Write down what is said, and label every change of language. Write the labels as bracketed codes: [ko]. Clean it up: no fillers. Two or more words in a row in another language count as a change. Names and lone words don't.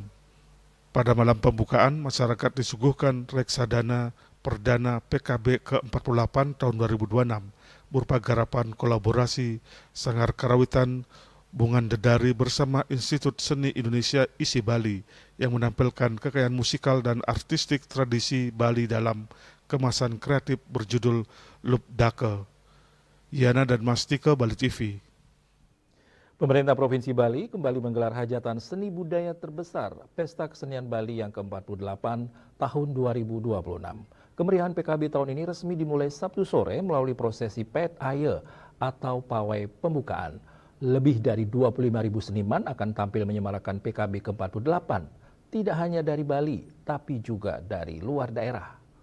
[id] Pada malam pembukaan, masyarakat disuguhkan reksadana perdana PKB ke-48 tahun 2026 berupa garapan kolaborasi Sanggar Karawitan Bungan Dedari bersama Institut Seni Indonesia ISI Bali yang menampilkan kekayaan musikal dan artistik tradisi Bali dalam kemasan kreatif berjudul Lup Dake. Yana dan Mastika, Bali TV. Pemerintah Provinsi Bali kembali menggelar hajatan seni budaya terbesar Pesta Kesenian Bali yang ke-48 tahun 2026. Kemeriahan PKB tahun ini resmi dimulai Sabtu sore melalui prosesi Pet Aye atau pawai pembukaan. Lebih dari 25.000 seniman akan tampil menyemarakan PKB ke-48, tidak hanya dari Bali, tapi juga dari luar daerah.